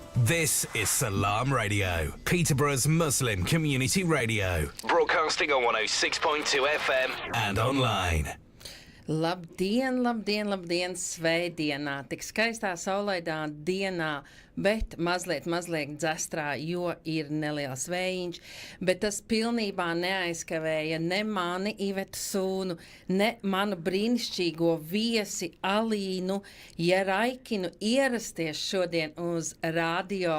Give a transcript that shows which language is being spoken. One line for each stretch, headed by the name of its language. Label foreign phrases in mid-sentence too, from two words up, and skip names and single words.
English: This is Salam Radio, Peterborough's Muslim community radio. Broadcasting on 106.2 FM and online.
Latvian: Labdien, labdien, labdien, svētdienā, tik skaistā saulaidā dienā, bet mazliet dzestrā, jo ir neliels vējiņš, bet tas pilnībā neaizkavēja ne mani Ivetu sūnu, ne manu brīnišķīgo viesi Alīnu Jeraikinu ierasties šodien uz radio